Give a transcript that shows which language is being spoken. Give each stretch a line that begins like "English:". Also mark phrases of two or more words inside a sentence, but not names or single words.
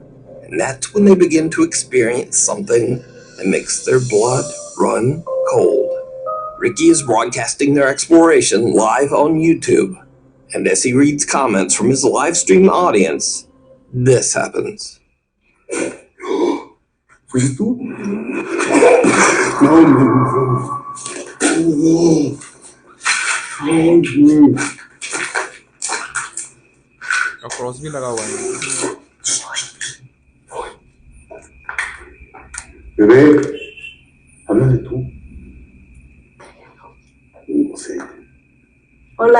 English: And that's when they begin to experience something that makes their blood run cold. Ricky is broadcasting their exploration live on YouTube. And as he reads comments from his live stream audience, this happens.
Spanish: ¿Fuiste tú? No,
Hindi: क्रॉस भी लगा हुआ है।
Spanish: Bebé, habla de tú. No sé. Hola.